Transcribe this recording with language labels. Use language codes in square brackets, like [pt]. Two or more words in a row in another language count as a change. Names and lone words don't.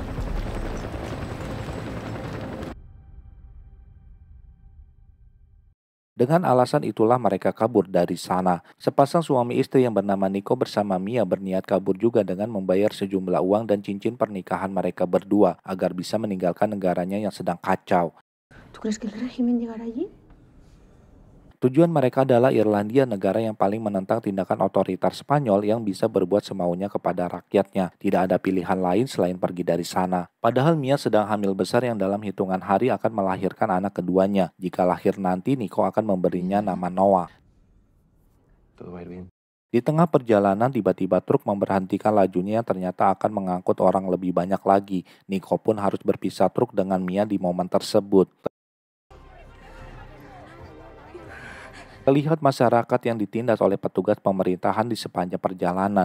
[id] Dengan alasan itulah mereka kabur dari sana. Sepasang suami istri yang bernama Nico bersama Mia berniat kabur juga dengan membayar sejumlah uang dan cincin pernikahan mereka berdua agar bisa meninggalkan negaranya yang sedang kacau. [es] ¿Tú crees que el régimen llegará allí? [id] Tujuan mereka adalah Irlandia, negara yang paling menentang tindakan otoriter Spanyol yang bisa berbuat semaunya kepada rakyatnya. Tidak ada pilihan lain selain pergi dari sana. Padahal Mia sedang hamil besar yang dalam hitungan hari akan melahirkan anak keduanya. Jika lahir nanti, Nico akan memberinya nama Noah. [es] Todo va a ir bien. [id] Di tengah perjalanan, tiba-tiba truk memberhentikan lajunya yang ternyata akan mengangkut orang lebih banyak lagi. Nico pun harus berpisah truk dengan Mia di momen tersebut. Terlihat masyarakat yang ditindas oleh petugas pemerintahan di sepanjang perjalanan.